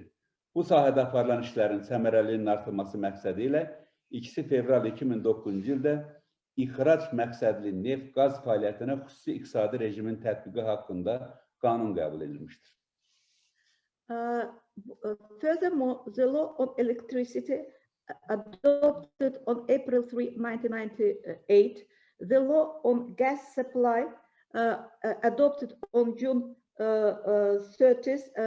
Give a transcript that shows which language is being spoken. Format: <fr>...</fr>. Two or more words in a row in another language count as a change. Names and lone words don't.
<az>Bu sahədə aparılan işlərin səmərəliliyinin artırılması məqsədi ilə 2 fevral 2009-cu ildə ixrac məqsədli neft-qaz fəaliyyətinə xüsusi iqtisadi rejimin tətbiqi haqqında qanun qəbul edilmişdir.</az> <en>Furthermore, the law on electricity adopted on April 3, 1998, the law on gas supply adopted on June 30,</en>